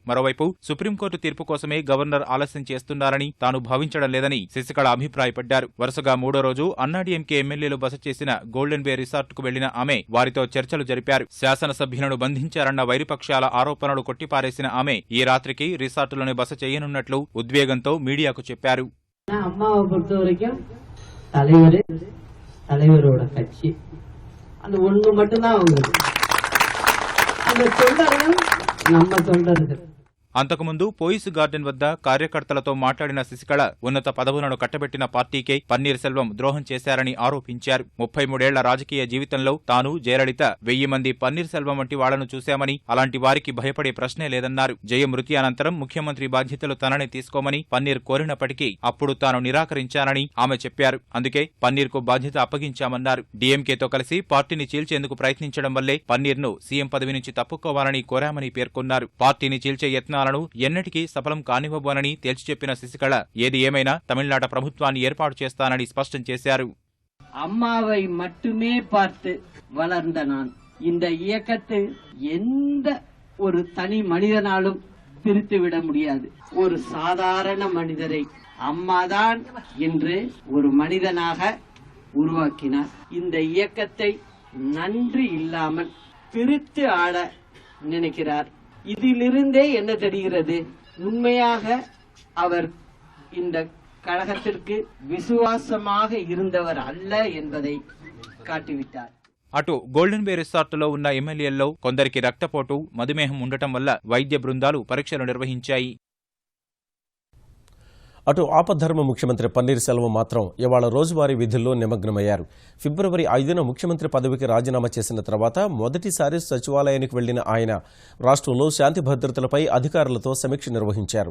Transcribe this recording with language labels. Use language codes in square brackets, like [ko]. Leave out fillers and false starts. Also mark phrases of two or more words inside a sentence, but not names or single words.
[te] మరోవైపు సుప్రీంకోర్టు తీర్పు కోసమే గవర్నర్ ఆలస్యం చేస్తున్నారని తాను భావించడం లేదని శశికళ అభిప్రాయపడ్డారు. వరుసగా 3వ రోజు అన్నాడీఎంకే ఎమ్మెల్యేలు బస చేసిన గోల్డెన్ బే రిసార్టుకు వెళ్లిన ఆమె వారితో చర్చలు జరిపారు. శాసనసభ్యులను బంధించారన్న వైరుపక్షాల ఆరోపణలు కొట్టిపారేసిన ఆమె ఈ రాత్రికి రిసార్టులోనే బస చేయనున్నట్లు ఉద్వేగంతో మీడియాకు చెప్పారు. [ta] அம்மாவை பொறுத்த வரைக்கும் தலைவரோட கட்சி அந்த ஒண்ணு மட்டும்தான் அவங்களுக்கு. அந்த தொண்டர்கள் நம்ம தொண்டர்கள். [te] అంతకుముందు పోయిస్ గార్డెన్ వద్ద కార్యకర్తలతో మాట్లాడిన శశికళ ఉన్నత పదవులను కట్టబెట్టిన పార్టీకే పన్నీర్ సెల్వం ద్రోహం చేశారని ఆరోపించారు. 33 రాజకీయ జీవితంలో తాను, జయలలిత 1000 మంది పన్నీర్ సెల్వం వంటి వాళ్లను చూశామని, అలాంటి వారికి భయపడే ప్రశ్నే లేదన్నారు. జయ మృతి అనంతరం ముఖ్యమంత్రి బాధ్యతలు తననే తీసుకోమని పన్నీర్ కోరినప్పటికీ అప్పుడు తాను నిరాకరించానని ఆమె చెప్పారు. అందుకే పన్నీర్కు బాధ్యత అప్పగించామన్నారు. డీఎంకేతో కలిసి పార్టీని చీల్చేందుకు ప్రయత్నించడం వల్లే పన్నీర్ను సీఎం పదవి నుంచి తప్పుకోవాలని కోరామని పేర్కొన్నారు. పార్టీని చీల్చే యత్నాలను ఎన్నటికీ సఫలం కానివ్వబోనని తేల్చి చెప్పిన శశికళ ఏది ఏమైనా తమిళనాడు ప్రభుత్వాన్ని ఏర్పాటు చేస్తానని స్పష్టం చేశారు. [ta] அம்மாவை மட்டுமே பார்த்து வளர்ந்த நான் இந்த இயக்கத்தை எந்த ஒரு தனி மனிதனாலும் பிரித்துவிட முடியாது. ஒரு சாதாரண மனிதரை அம்மாதான் என்று ஒரு மனிதனாக உருவாக்கினார். இந்த இயக்கத்தை நன்றி இல்லாமல் பிரித்து ஆட நினைக்கிறார். இதிலிருந்தே என்ன தெரிகிறது, உண்மையாக அவர் இந்த கழகத்திற்கு விசுவாசமாக இருந்தவர் அல்ல என்பதை காட்டிவிட்டார். [te] అటు గోల్డెన్ బే రిసార్టులో ఉన్న ఎమ్మెల్యేల్లో కొందరికి రక్తపోటు, మధుమేహం ఉండటం వల్ల వైద్య బృందాలు పరీక్షలు నిర్వహించాయి. అటు ఆపద్ధర్మ ముఖ్యమంత్రి పన్నీర్ సెల్వం మాత్రం ఇవాళ రోజువారీ విధుల్లో నిమగ్నమయ్యారు. ఫిబ్రవరి 5న ముఖ్యమంత్రి పదవికి రాజీనామా చేసిన తర్వాత మొదటిసారి సచివాలయానికి వెళ్లిన ఆయన రాష్ట్రంలో శాంతి భద్రతలపై అధికారులతో సమీక్ష నిర్వహించారు.